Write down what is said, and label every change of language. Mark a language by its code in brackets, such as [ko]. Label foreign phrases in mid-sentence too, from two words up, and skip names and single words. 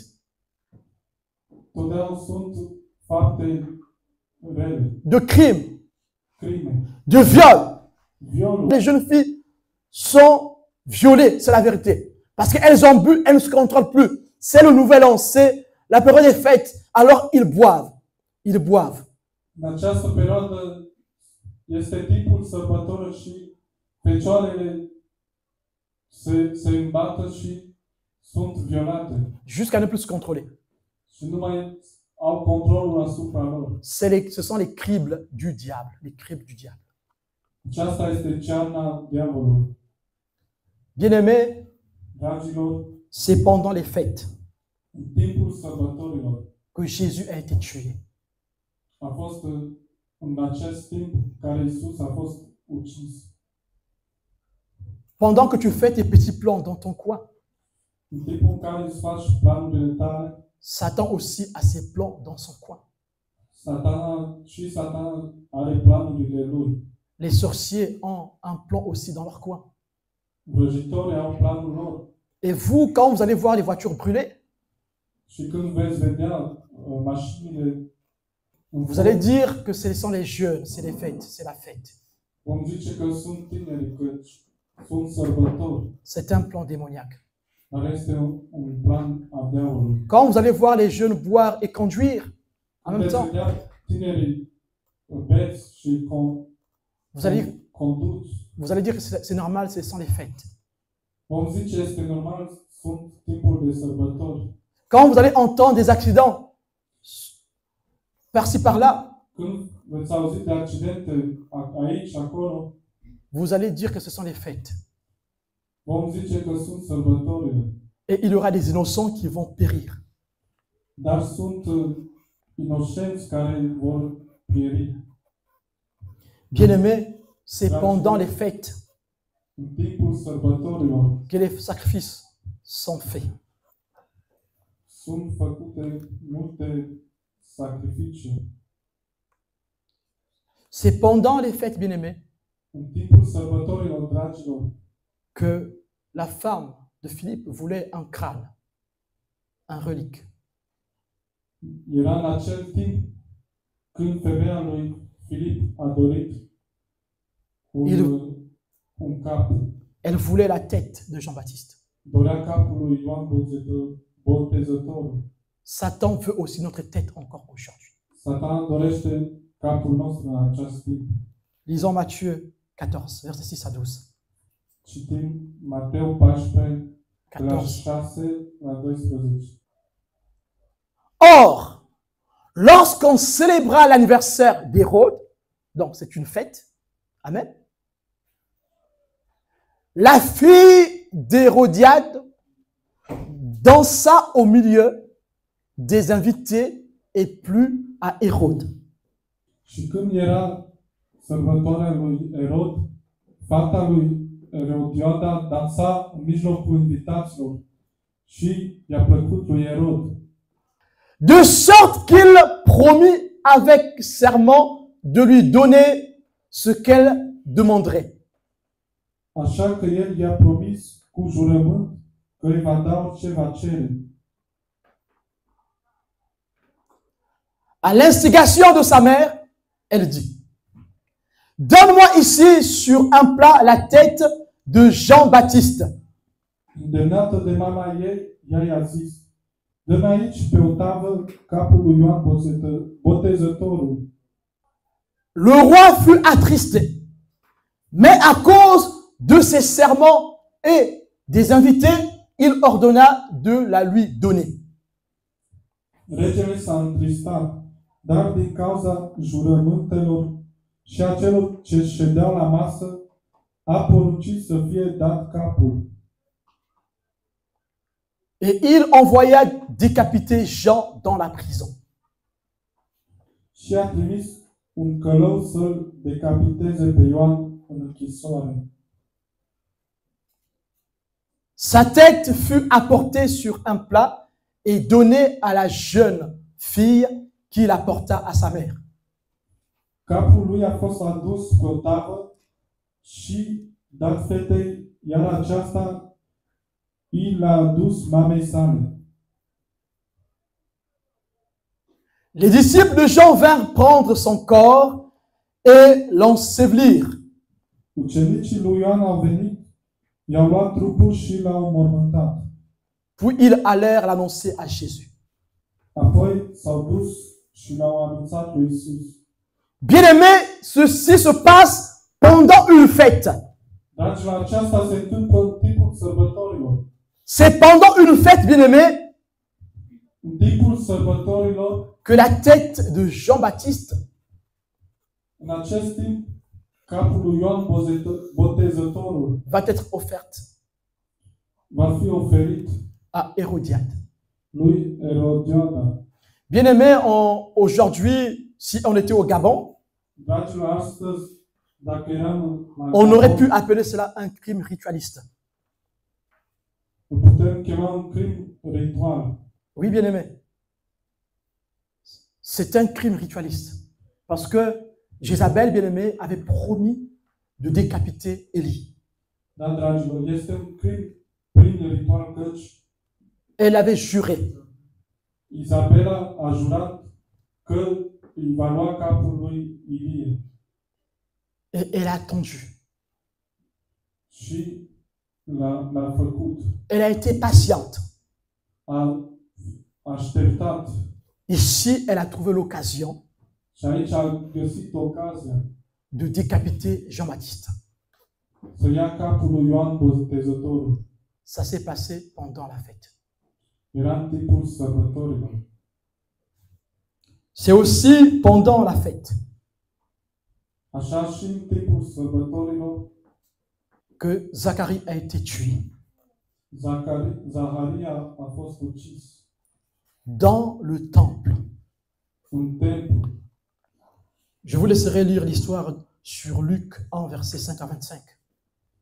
[ro] Totdeauna sunt fapte rele, [fr] de crimes, [ro] crime, [fr] de viols. [ro] violuri. [fr] Les jeunes filles sont violées, c'est la vérité. Parce qu'elles ont bu, elles ne se contrôlent plus. C'est le nouvel an, c'est la période des fêtes. Alors ils boivent. Ils boivent. [ro] În această perioadă este timpul sărbătorilor și fecioarele se îmbată și sunt violate [fr] Jusqu'à ne plus se contrôler. [ro] și nu mai au controlul asupra lor. [fr] Ce sont les cribles du diable. Les cribles du diable. [ro] Aceasta este cearna diavolului. [fr] Bien-aimés, [ro] Dragilor, [fr] c'est pendant les fêtes [ro] în timpul sărbătorilor [fr] que Jésus a été tué. [ro] a fost în acest timp care Iisus a fost ucis. [fr] Pendant que tu fais tes petits plans dans ton coin, [ro] În timpul în care îți faci planurile tale, [fr] Satan aussi a ses plans dans son coin. [ro] Satan are planurile lui. [fr] Les sorciers ont un plan aussi dans leur coin. [ro] Vrăjitorii au planul lor. [fr] Et vous, quand vous allez voir les voitures brûlées, [ro] Și când veți vedea mașinile în [fr] vous [ro] foc, [fr] allez dire que ce sont les jeunes, c'est les fêtes, c'est la fête. [ro] vom zice că sunt tineri, că sunt sărbători. [fr] C'est un plan démoniaque. [ro] Dar este un plan al diavolului. [fr] Quand vous allez voir les jeunes boire et conduire en même [ro] Veți [fr] temps, [ro] vedea tinerii beți și conduci. [fr] vous allez dire que c'est normal, ce sont les fêtes. [ro] Vom zice este normal, sunt timpuri de sărbători. [fr] Quand vous allez entendre des accidents par-ci par-là, [ro] Când veți auzi de accidente aici și acolo, [fr] vous allez dire que ce sont les fêtes. [ro] vom zice că sunt sărbătorile. [fr] Et il y aura des innocents qui vont périr. [ro] Dar sunt inocenți care vor pieri. [fr] Bien-aimés, c'est pendant les fêtes [ro] În timpul sărbătorilor [fr] que les sacrifices sont faits. [ro] sunt făcute multe sacrificii. [fr] C'est pendant les fêtes, bien-aimés, [ro] În timpul sărbătorilor, dragilor, [fr] que la femme de Philippe voulait un crâne, un relique. [ro] era în acel timp când femeia lui Filip a dorit un cap. [fr] Elle voulait la tête de Jean-Baptiste. [ro] Dorea capul lui Ioan Botezătorul. [fr] Satan veut aussi notre tête encore aujourd'hui. [ro] Satan dorește capul nostru în acest timp. [fr] Lisons Matthieu 14, versets 6 à 12. [ro] Citim Matei 14, de la 14. 6 la 12. [fr] Or, lorsqu'on célébra l'anniversaire d'Hérode, donc c'est une fête, amen, la fille d'Hérodiade dansa au milieu des invités et plut à Hérode. [ro] Și când era sărbătoarea lui Erod, fata lui Erodiada dansa în mijlocul invitaților și i-a plăcut lui Erod. [fr] De sorte qu'il promit avec serment de lui donner ce qu'elle demanderait. [ro] Așa că el i-a promis cu jurământ că îi va da orice va cere. [fr] À l'instigation de sa mère, elle dit, donne-moi ici sur un plat la tête de Jean-Baptiste. [ro] Îndemnată de mama ei, ea i-a zis, dă-mi aici pe o tavă capul lui Ioan Botezătorul. [fr] Le roi fut attristé, mais à cause de ses serments et des invités, il ordonna de la lui donner. [ro] Regele s-a întristat, dar din cauza jurământelor și a celor ce ședeau la masă, a poruncit să fie dat capul. [fr] Et il envoya décapiter Jean dans la prison. [ro] Și a trimis un călău să-l decapiteze pe Ioan în închisoare. [fr] Sa tête fut apportée sur un plat et donnée à la jeune fille qui la porta à sa mère. [ro] Capul lui a fost adus pe o tavă și dat fetei, iar aceasta i l-a adus mamei sale. [fr] Les disciples de Jean vinrent prendre son corps et l'ensevelir. [ro] Ucenicii lui Ioan au venit, i-au luat trupul și l-au mormântat. [fr] Puis ils allèrent l'annoncer à Jésus. [ro] Apoi s-au dus și l-au anunțat lui Isus. [fr] Bien-aimés, ceci se passe pendant une fête. [ro] Dragilor, aceasta se întâmplă în timpul sărbătorilor. [fr] C'est pendant une fête, bien-aimés, [ro] În timpul sărbătorilor, [fr] que la tête de Jean-Baptiste [ro] în acest timp, capul lui Ioan Botezătorul [fr] va être offerte [ro] va fi oferit [fr] à Hérodiade. [ro] lui Erodiada. [fr] Bien-aimés, aujourd'hui, si on était au Gabon, [ro] Dragilor, astăzi, dacă eram la [fr] on aurait pu [ro] Gabon, [fr] appeler cela un crime ritualiste. [ro] îl putem chema un crim ritual. [fr] Oui, bien-aimés. C'est un crime ritualiste. Parce que Jézabel, bien-aimé, avait promis de décapiter Élie. [ro] Da, dragilor, este un crim prin ritual căci [fr] Elle avait juré. [ro] Izabela a jurat că îi va lua capul lui Ilie. [fr] Et elle a attendu. [ro] Și l-a făcut. [fr] Elle a été patiente. [ro] A așteptat. [fr] Ici, elle a trouvé l'occasion [ro] Și aici a găsit ocazia [fr] de décapiter Jean-Baptiste. [ro] să ia capul lui Ioan Botezătorul. [fr] Ça s'est passé pendant la fête. [ro] Era în timpul sărbătorilor. [fr] C'est aussi pendant la fête [ro] Așa și în timpul sărbătorilor, [fr] que Zacharie a été tué [ro] Zaharia a fost ucis [fr] dans le temple. [ro] în templu. [fr] Je vous laisserai lire l'histoire sur Luc 1, verset 5 à 25.